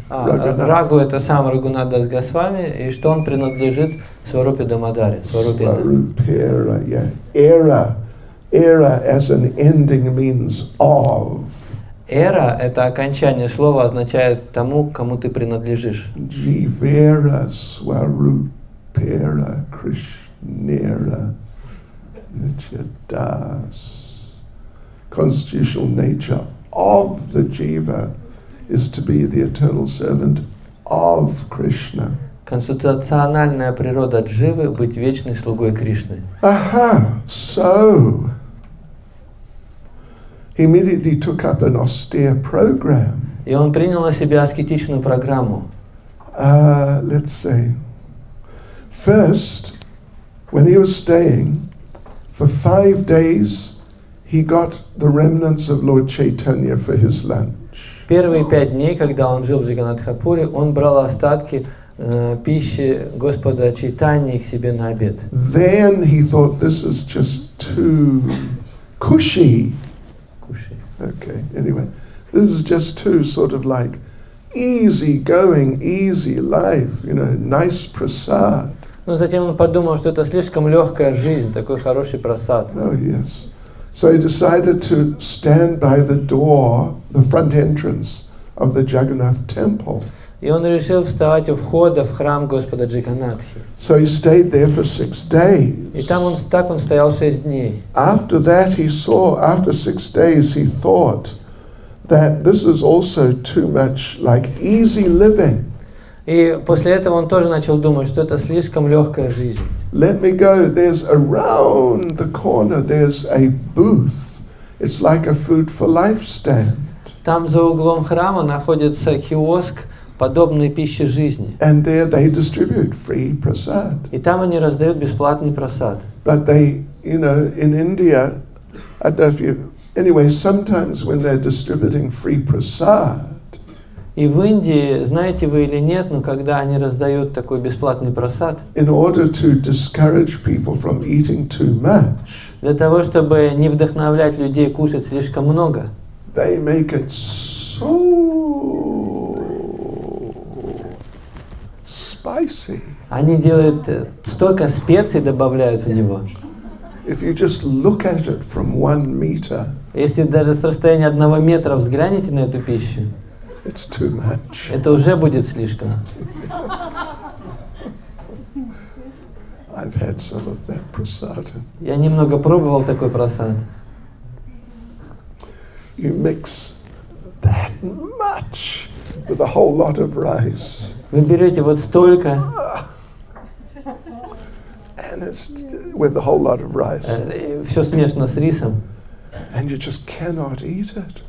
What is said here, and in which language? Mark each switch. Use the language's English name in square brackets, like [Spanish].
[Russian] Рагу это сам Рагунат Дас Госвами, и что он принадлежит Сварупе Дамодари. [English] Swarupera, yeah. Era as an ending means of. [Russian] Эра – это окончание слова, означает тому, кому ты принадлежишь. [Bangla] Jivera Swarupera Krishnera Nityadas. [English] Constitutional nature of the jiva is to be the eternal servant of Krishna. [Russian] Конституциональная природа дживы – быть вечной слугой Кришны. [English] So he immediately took up an austere program. [Russian] И он принял на себя аскетичную программу. [English] Let's say, first, when he was staying, for 5 days, he got the remnants of Lord Chaitanya for his lunch. [Russian] Первые 5 дней, когда он жил в Джаганатхапуре, он брал остатки пищи Господа Чайтаньи к себе на обед. [English] Then he thought, this is just too cushy. Okay, anyway, this is just too sort of like easy going, easy life, nice prasad. [Russian] Но затем он подумал, что это слишком легкая жизнь, такой хороший прасад. [English] Oh yes. So he decided to stand by the door, the front entrance of the Jagannath temple. [Russian] И он решил вставать у входа в храм Господа Джаганатхи. [English] So he stayed there for 6 days. [Russian] И там он стоял 6 дней. [English] After that after 6 days he thought that this is also too much like easy living. [Russian] И после этого он тоже начал думать, что это слишком легкая жизнь. [English] Let me go. There's around the corner, there's a booth. It's like a food for life stand. [Russian] Там за углом храма находится киоск, подобной пище жизни. [English] And there they distribute free prasad. [Russian] И там они раздают бесплатный прасад. [English] But they, in India, I don't know if you, anyway, sometimes when they're distributing free prasad, [Russian] И И в Индии, знаете вы или нет, но когда они раздают такой бесплатный просад, [English] in order to discourage people from eating too much, [Russian] для того, чтобы не вдохновлять людей кушать слишком много, [English] they make it so spicy. [Russian] они делают столько специй, добавляют в него. [English] If you just look at it from 1 meter, [Russian] Если даже с расстояния 1 метра взглянете на эту пищу, [English] it's too much. [Russian] это уже будет слишком. [English] I've had some of that prasadam. [Russian] Я немного пробовал такой просад. [English] You mix that much with a whole lot of rice. [Russian] Вы берете вот столько, [English] And it's with a whole lot of rice. [Russian] все смешано с рисом, [English] And you just cannot eat it.